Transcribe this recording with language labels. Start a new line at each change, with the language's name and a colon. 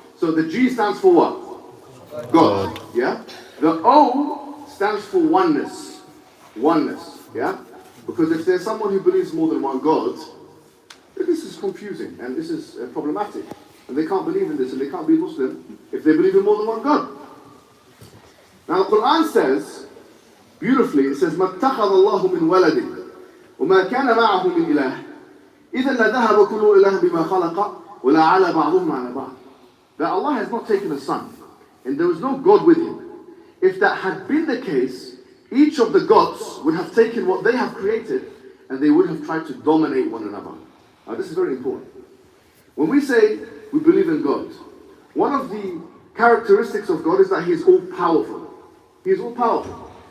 English: So the G stands for what? God. Yeah? The O stands for oneness. Oneness. Yeah? Because if there's someone who believes more than one God, this is confusing and this is problematic. And they can't believe in this and they can't be Muslim if they believe in more than one God.
Arabic: Now the Qur'an says, beautifully, it says, مَا اتَّخَذَ اللَّهُ مِنْ وَلَدٍ وما كان معه من إله إذا لذهب كل إله بما خلق ولا على بعضهم على بعض.
English: That Allah has not taken a son and there was no God with him. If that had been the case, each of the gods would have taken what they have created and they would have tried to dominate one another. Now this is very important. When we say we believe in God, one of the characteristics of God is that He is all powerful. He is all powerful.